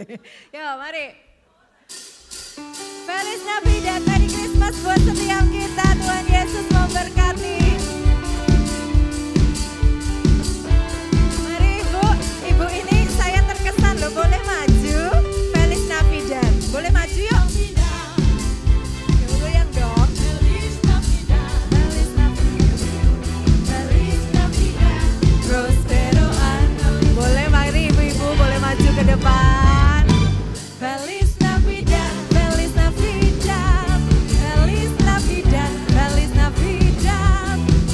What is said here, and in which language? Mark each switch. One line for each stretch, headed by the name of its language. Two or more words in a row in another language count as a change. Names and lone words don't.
Indonesian: Yuk mari.
Spanish: Feliz Navidad,
English: Merry Christmas
Indonesian: buat setiap kita, Tuhan Yesus memberkati. Mari Ibu ini saya terkesan loh, boleh maju.
Spanish: Feliz Navidad,
Indonesian: boleh maju yuk. Goyang dong.
Spanish: Prospero año.
Indonesian: Boleh mari ibu-ibu boleh maju ke depan.
Spanish: Feliz Navidad, Feliz Navidad, Feliz Navidad, Feliz Navidad,